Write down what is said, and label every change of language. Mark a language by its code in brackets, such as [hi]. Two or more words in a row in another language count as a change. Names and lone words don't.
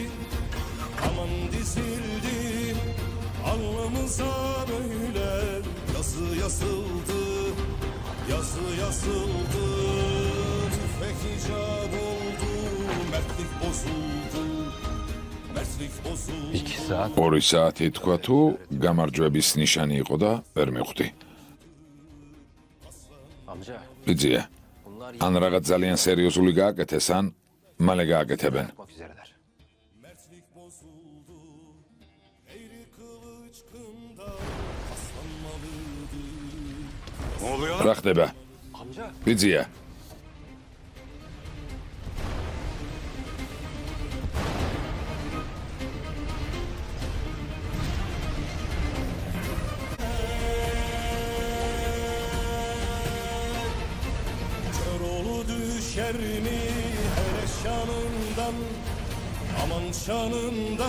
[tr] Aman dizildi. Alnımıza böyle yazı yazıldı. Yazı yazıldı. Tüfek icat oldu. Mertlik bozuldu. Mertlik bozuldu. 2 saat. [ka] 2 საათი თქვა თუ გამარჯვების ნიშანი იყო და ვერ მივხვდი. [tr] Amca. [ka] ბიძია, [tr] Bunlar [ka] ან რაღაც ძალიან სერიოზული გააკეთეს, ან მალე გააკეთებენ. [tr] yapmak üzereler. Mertlik bozuldu. Eğri kılıç kında aslanmalıdır. ne oluyor? [ka] რა ხდება? [tr] Amca. [ka] ბიძია, [tr] Kör oğlu düşer mi hele şanından, aman şanından.